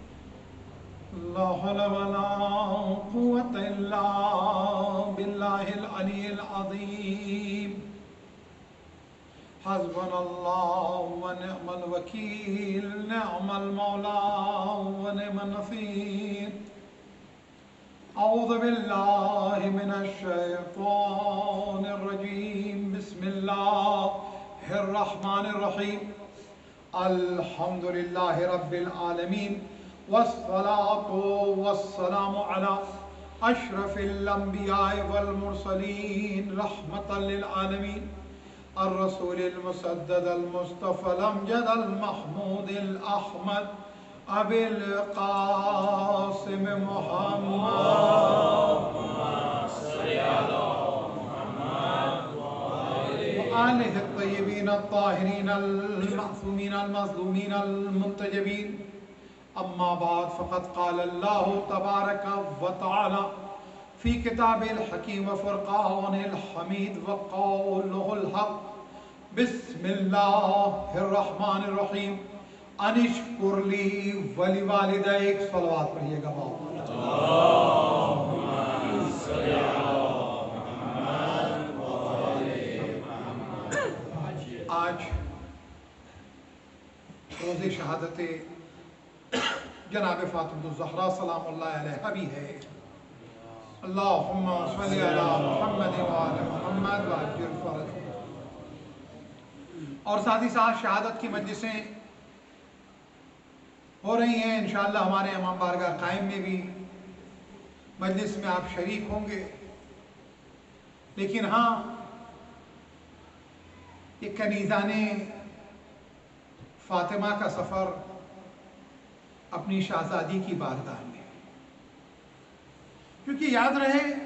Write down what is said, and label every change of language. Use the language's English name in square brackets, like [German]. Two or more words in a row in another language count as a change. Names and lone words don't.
[Arabic] لا حول ولا قوة إلا بالله العلي العظيم. حسبنا الله ونعم الوكيل، نعم المولى ونعم النصير. أعوذ بالله من الشيطان الرجيم. بسم الله الرحمن الرحيم. الحمد لله رب العالمين والصلاة والسلام على أشرف الأنبياء والمرسلين رحمة للعالمين الرسول المسدد المصطفى الأمجد المحمود الأحمد أبي القاسم محمد آله الطيبين الطاهرين المعصومين المظلومين المنتجبين. أما بعد فقد قال الله تبارك وتعالى في كتاب الحكيم وفرقان الحميد وقوله الحق. بسم الله الرحمن الرحيم. أن اشكر لي ولوالديك. [Urdu] صلوات پڑھیے گا باپ. آج روزِ شہادت جناب فاطمہ زہرا [Arabic] سلام الله عليها [Urdu] بھی ہے. [Arabic] اللهم صل على محمد وآل محمد وعجل فرجه. [Urdu] اور ساتھ ہی ساتھ شہادت کی مجلسیں ہو رہی ہیں. ان شاء اللہ ہمارے امام بارگاہ قائم میں بھی مجلس میں آپ شریک ہوں گے. لیکن ہاں، یہ کنیزانِ فاطمہ کا سفر اپنی شہزادی کی بارگاہ میں، کیونکہ یاد رہے